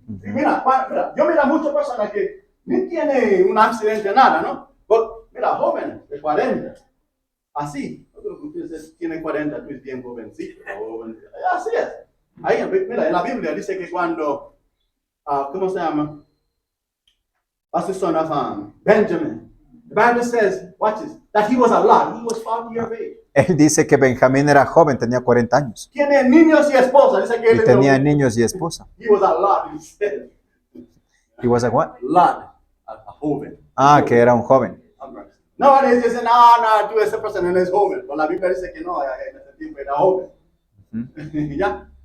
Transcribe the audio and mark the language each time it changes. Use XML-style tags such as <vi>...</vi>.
<es>mira, yo miro a muchas personas que ni tienen un accidente, nada, ¿no? Mira, jóvenes de 40, así. Ustedes tienen 40, tú es bien jovencito. Así es. Ahí, mira, en la Biblia dice que cuando, ¿cómo se llama?</es> <en>What's the son of Benjamin? The Bible says, watch this, that he was a lad. He was 40 years of age.</en> <es>Él dice que Benjamín era joven, tenía 40 años. Tiene niños y esposa. Dice que Y él tenía niños y esposa.</es> <en>He was a lad instead. He was a what? Lad, a joven.</en> <es>Ah, que era un joven. No, ellos dicen, no, tú esa persona no es joven. Pero la Biblia dice que no, en ese tiempo era joven. ¿Ya?</es>